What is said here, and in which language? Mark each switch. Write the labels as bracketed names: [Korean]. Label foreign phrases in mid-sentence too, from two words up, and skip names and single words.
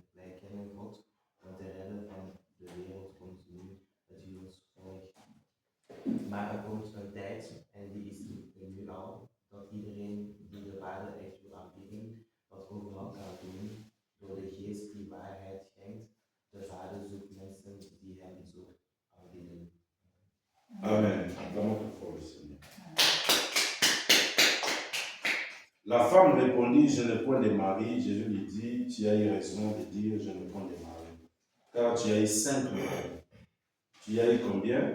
[Dutch] Wij kennen God, want de redder van de wereld komt nu, dat u ons volgt. Maar er komt een tijd, en die is er nu al, dat iedereen die de Vader echt wil aanbieden, dat overal kan doen, door de geest die waarheid schenkt. De Vader zoekt mensen die hem zo aanbieden. Amen. [French] La femme répondit, je ne point de mari. Jésus lui dit, tu as eu raison de dire, je ne point de mari. Car tu as eu 5 maris. Tu as eu combien?